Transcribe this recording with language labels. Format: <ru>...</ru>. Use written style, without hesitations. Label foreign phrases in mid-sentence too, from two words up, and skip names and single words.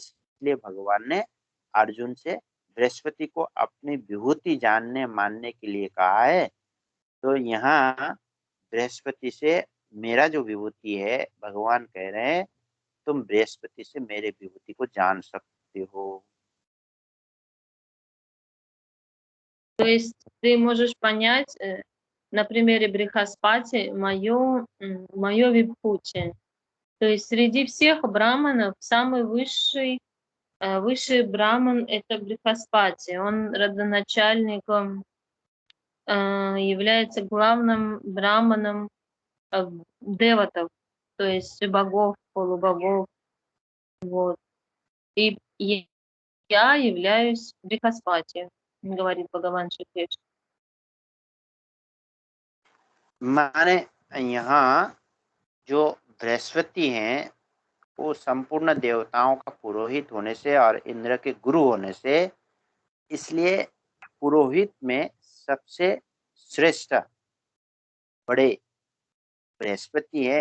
<hi>इसलिए भगवान ने अर्जुन से बृहस्पति को अपनी विभूति जानने मानने के लिए कहा है। तो यहाँ बृहस्पति से मेरा जो विभूति है, भगवान कह रहे हैं तुम बृहस्पति से मेरे विभूति को जान सकते हो।</hi> <ru>То есть ты можешь понять на примере Брихаспати мое випхути. То есть среди всех браманов самый высший браман — это Брихаспати. Он родоначальником, является главным браманом деватов, то есть богов, полубогов. Вот. И я являюсь Брихаспати, говорит Бхагаван Шри Кришна.</ru> <hi>माने यहाँ जो बृहस्पति हैं वो संपूर्ण देवताओं का पुरोहित होने से और इंद्र के गुरु होने से, इसलिए पुरोहित में सबसे श्रेष्ठ बड़े बृहस्पति है।</hi>